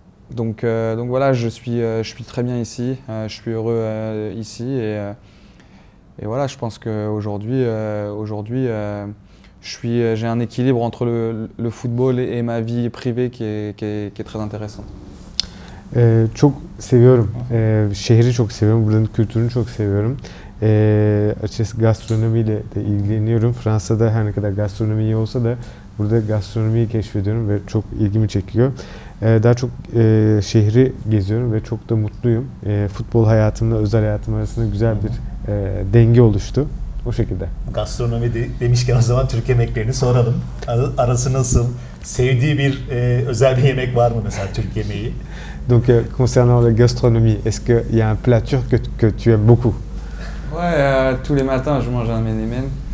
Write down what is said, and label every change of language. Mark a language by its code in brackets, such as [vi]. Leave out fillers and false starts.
[fr] Donc voilà, je suis très bien ici, je suis heureux ici et voilà, je pense qu'aujourd'hui, j'ai un équilibre entre le football et ma vie privée qui est très intéressante. [tr] Çok seviyorum. Şehri çok seviyorum. Buranın kültürünü çok seviyorum. Açıkçası gastronomiyle de ilgileniyorum. Fransa'da her ne kadar gastronomi iyi olsa da burada gastronomiyi keşfediyorum ve çok ilgimi çekiyor. Daha çok şehri geziyorum ve çok da mutluyum. Futbol hayatımla özel hayatım arasında güzel bir denge oluştu. O şekilde. Gastronomi demişken o zaman Türk yemeklerini soralım. Arası nasıl? Sevdiği bir özel bir yemek var mı mesela Türk yemeği? [fr] Donc concernant la gastronomie, est-ce qu'il y a un plat turc que tu aimes beaucoup? Ouais, tous les matins je mange un menemen.